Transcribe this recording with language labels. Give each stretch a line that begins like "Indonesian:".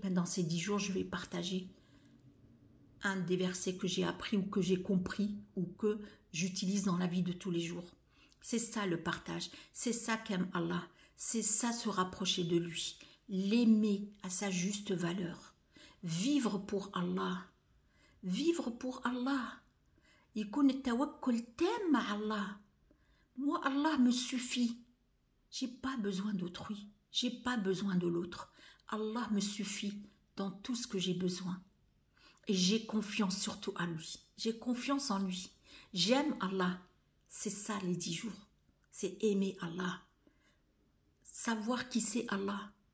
French: Ben, dans ces 10 jours, je vais partager un des versets que j'ai appris ou que j'ai compris ou que j'utilise dans la vie de tous les jours. C'est ça le partage, c'est ça qu'aime Allah, c'est ça se rapprocher de lui, l'aimer à sa juste valeur, vivre pour Allah, vivre pour Allah.
Arabic: يكون التوكل تام مع Allah.
French: Moi, Allah me suffit. J'ai pas besoin d'autrui, j'ai pas besoin de l'autre. Allah me suffit dans tout ce que j'ai besoin. Et j'ai confiance surtout à lui. J'ai confiance en lui. J'aime Allah. C'est ça les 10 jours. C'est aimer Allah. Savoir qui c'est Allah.